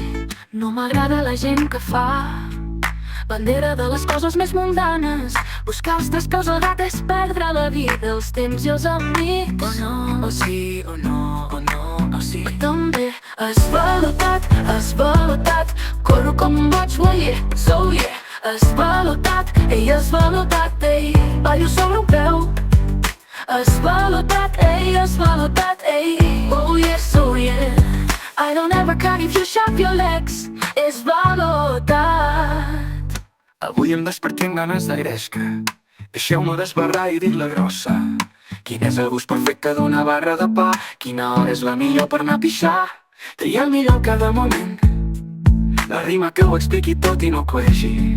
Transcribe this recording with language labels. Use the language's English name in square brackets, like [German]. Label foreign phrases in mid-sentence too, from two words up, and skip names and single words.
[Catalan] No m'agrada la gent que fa bandera de les coses més mundanes. Buscar els tres peus al gat és perdre la vida, els temps i els amics. O no, o sí, o no, o no, o sí. També esvalotat, corro com un boig, [English] oh yeah, so yeah. [Catalan] Esvalotat, ei, esvalotat, ei, ballo sobre un peu. Esvalotat, ei, [English] oh yeah, so yeah. I don't ever care if you shop your legs. [Catalan] Esvalotat. Avui em desperté amb ganes d'airesca. Deixeu-me desbarrar i dir-la grossa. Quin és el gust perfecte d'una barra de pa? Quina hora és la millor per anar a pixar? Triar el millor cada moment, la rima que ho expliqui tot i no coegi.